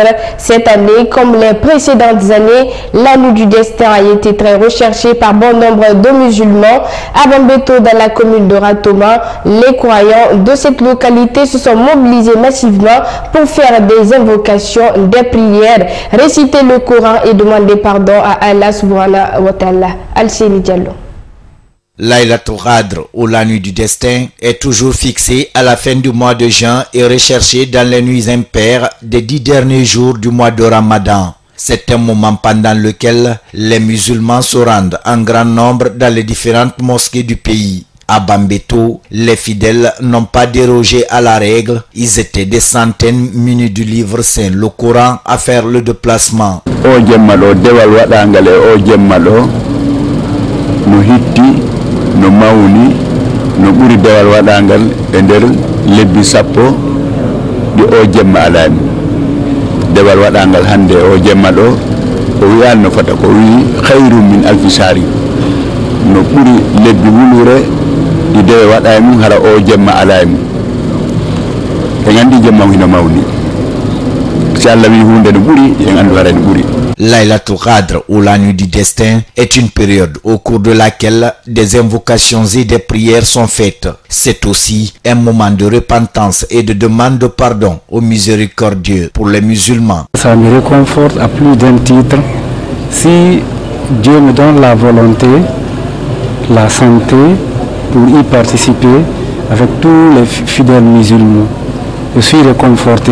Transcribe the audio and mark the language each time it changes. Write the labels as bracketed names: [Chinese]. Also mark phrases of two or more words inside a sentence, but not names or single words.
[French] Cette année, comme les précédentes années, la nuit du destin a été très recherchée par bon nombre de musulmans. À Bambeto, dans la commune de Ratoma, les croyants de cette localité se sont mobilisés massivement pour faire des invocations, des prières, réciter le Coran et demander pardon à Allah [Arabic] سبحانه وتعالى. [French] Al-Seni Diallo. Laylatul Qadr, ou la nuit du destin, est toujours fixée à la fin du mois de juin et recherchée dans les nuits impaires des 10 derniers jours du mois de Ramadan. C'est un moment pendant lequel les musulmans se rendent en grand nombre dans les différentes mosquées du pays. À Bambeto, les fidèles n'ont pas dérogé à la règle. Ils étaient des centaines munis du livre saint, le Coran, à faire le déplacement. [Fula] No mawni no ɓuri dewal waɗangal e nder lebbi sappo ɗi o jemma alami dewal waɗangal hande o jemma ɗo o wiyani no fota ko wi [Arabic] خير من ألف شهر [Fula] no ɓuri lebbi wulure ɗi dewe waɗami hara o jemma alami en andi jemma hino mawni si Allah wi hunde no ɓuri en andu hara no ɓuri. [French] Laylatul Qadr, ou la nuit du destin, est une période au cours de laquelle des invocations et des prières sont faites. C'est aussi un moment de repentance et de demande de pardon au miséricordieux pour les musulmans. Ça me réconforte à plus d'un titre. Si Dieu me donne la volonté, la santé pour y participer avec tous les fidèles musulmans, je suis réconforté.